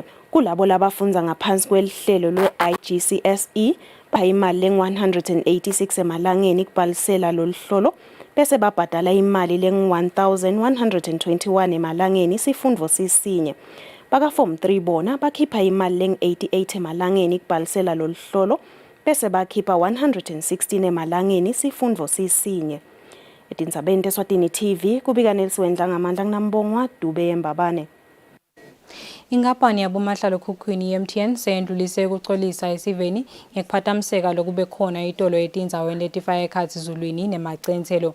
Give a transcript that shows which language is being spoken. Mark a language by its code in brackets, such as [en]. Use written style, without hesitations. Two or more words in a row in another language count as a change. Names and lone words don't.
[ss] Kulabo labafunda ngaphansi kwelihlelo lwe-IGCSE imali leng-186 emalangeni kubhalisela loluhlolo bese babhadala imali leng-1121 emalangeni isifundvo sisinye. Baka form 3 bona bakhipha imali leng-88 emalangeni kubhalisela loluhlolo bese bakhipha 116 emalangeni isifundvo sisinye. Etindzabeni Eswatini TV kubika Nelsiwendla ngamandla nginambongwa Dube Mbabane. Inkampani yabomahlala-ekhukhwini ye-MTN seyendlulise ukucolisa esiveni ngekuphathamiseka lokube khona itolo etindzaweni letifaka ekhatsi ezulwini nemacenselo.